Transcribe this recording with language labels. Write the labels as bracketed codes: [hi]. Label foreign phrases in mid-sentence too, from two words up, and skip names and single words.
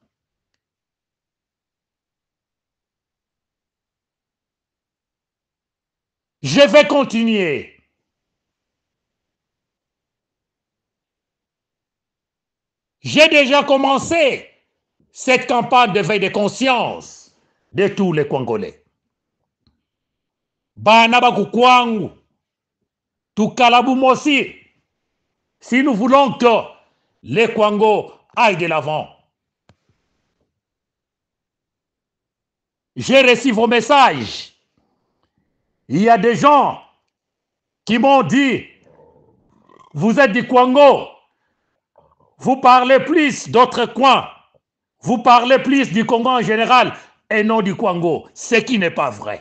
[fr] Je vais continuer. J'ai déjà commencé cette campagne d'éveil de conscience de tous les Congolais. [lua] Bana bakukwangu, tukalabumosi. [fr] Si nous voulons que le Congo aille de l'avant. J'ai reçu vos messages. Il y a des gens qui m'ont dit, vous êtes du Congo, vous parlez plus d'autres coins, vous parlez plus du Congo en général et non du Congo, ce qui n'est pas vrai.